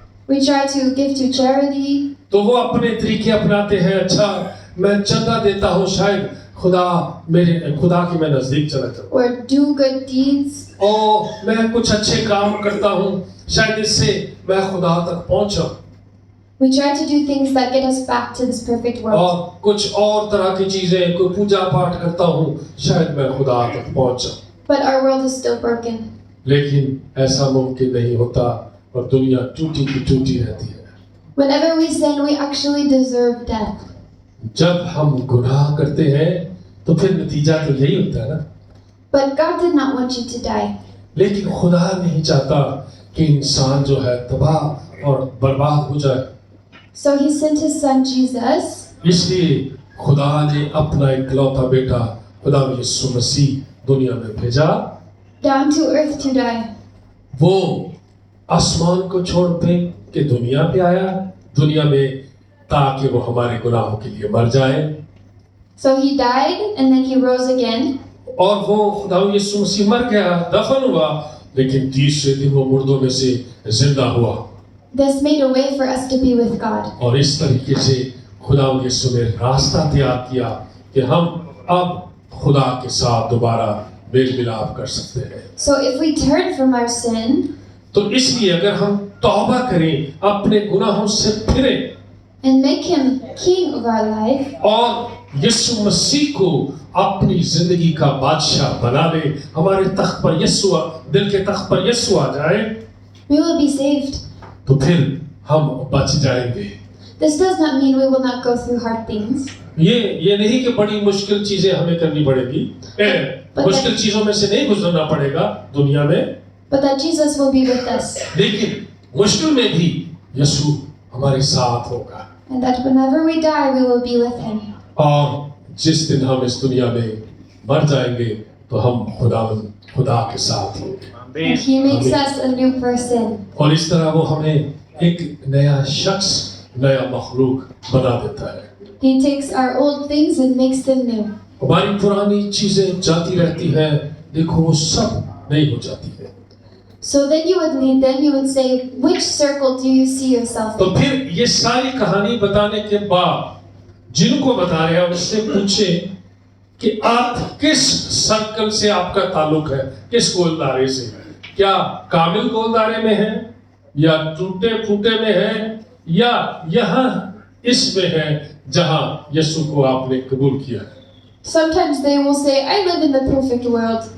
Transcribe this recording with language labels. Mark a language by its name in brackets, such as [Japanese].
[English] We try to give to charity, [Hindi] तो वो अपने तरीके अपनाते हैं, अच्छा मैं चंदा देता हूँ, शायद खुदा के मैं नजदीक चला जाऊँ, [English] or do good deeds, [Hindi] और मैं कुछ अच्छे काम करता हूँ, शायद इससे मैं खुदा तक पहुँचाऊँ। [English] we try to do things that get us back to this perfect world. [Hindi] और कुछ और तरह की चीजें, कोई पूजा पाठ करता हूँ, शायद मैं खुदा तक पहुँच जाऊँ। [English] But our world is still broken. [Hindi] लेकिन ऐसा मुमकिन नहीं होता और दुनिया टूटी की टूटी रहती है। [English] Whenever we sin, we actually deserve death. [Hindi] जब हम गुनाह करते हैं तो फिर नतीजा तो यही होता है ना। [English] But God did not want you to die. [Hindi] लेकिन खुदा नहीं चाहता कि इंसान जो है तबाह और बर्बाद हो जाए। [English] So he sent his son Jesus [Hindi] इसलिए खुदा ने अपना इकलौता बेटा खुदा यीशु मसीह दुनिया में भेजा। [English] down to earth to die. [Hindi] वो आसमान को छोड़ के दुनिया पे आया, दुनिया में, ताकि वो हमारे गुनाहों के लिए मर जाए। [English] So he died and then he rose again. [Hindi] और वो खुदा यीशु मसीह मर गया, दफन हुआ, लेकिन तीसरे दिन वो मुर्दों में से जिंदा हुआ। [English] This made a way for us to be with God. [Hindi] और इस तरीके से खुदा यीशु ने रास्ता तैयार किया कि हम अब खुदा के साथ दोबारा मेल मिलाप कर सकते हैं। [English] So if we turn from our sin [Hindi] तो इसलिए अगर हम तौबा करें, अपने गुनाहों से फिरें [English] and make him king of our life, [Hindi] और यीशु मसीह को अपनी जिंदगी का बादशाह बना ले, हमारे तख्त पर यीशु, दिल के तख्त पर यीशु आ जाए, [English] we will be saved. [Hindi] तो फिर हम बच जाएंगे। [English] This does not mean we will not go through hard things. [Hindi] ये नहीं कि बड़ी मुश्किल चीजें हमें करनी पड़ेगी, मुश्किल चीजों में से नहीं गुजरना पड़ेगा दुनिया में, [English] But that Jesus will be with us. [Hindi] लेकिन मुश्किल में भी यीशु हमारे साथ होगा। [English] And that whenever we die, we will be with him. [Hindi] और जिस दिन हम इस दुनिया में मर जाएंगे तो हम खुदा के साथ होंगे। [English] And he makes us a new person. [Hindi] और इस तरह वो हमें एक नया शख्स, नया मखलूक बना देता है। [English] He takes our old things and makes them new. [Hindi] हमारी पुरानी चीजें जाती रहती हैं, देखो वो सब नई हो जाती है। [English] So then you would say, which circle do you see yourself [Hindi] तो [English] in? [Hindi] फिर ये सारी कहानी बताने के बाद जिनको बता रहे हैं उससे पूछे कि आप किस सर्कल से आपका ताल्लुक है, किस गोलदारे से, क्या कामिल गोलदारे में है या टूटे फूटे में है या यहाँ इसमें है जहाँ यीशु को आपने कबूल किया है। [English] Sometimes they will say, I live in the perfect world,